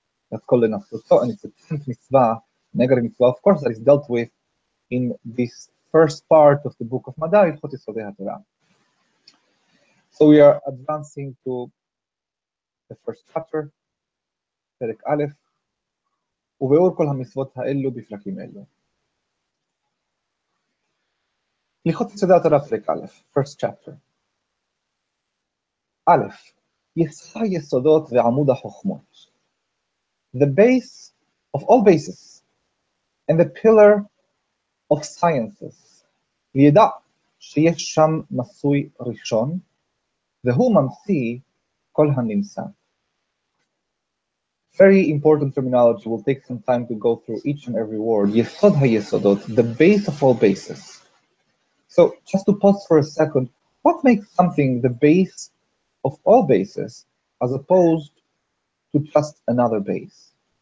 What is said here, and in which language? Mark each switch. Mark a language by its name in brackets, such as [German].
[English] That's called an assoto, and it's a 10th mitzvah, negative mitzvah, of course, that is dealt with in this first part of the book of Madai, Yesode HaTora. So we are advancing to the first chapter, [Hebrew] פרק א', וביאור כל המצוות האלו בפרקים אלו. הלכות יסודי התורה פרק א', [English] first chapter. [Hebrew] א', יסוד היסודות ועמוד החוכמות. [English] The base of all bases and the pillar of sciences. [Hebrew] וידע שיש שם מסוי ראשון, והוא ממציא כל הנמצא. [English] Very important terminology. We'll take some time to go through each and every word. Yesod HaYesodot, the base of all bases. So just to pause for a second, what makes something the base of all bases as opposed to just another base?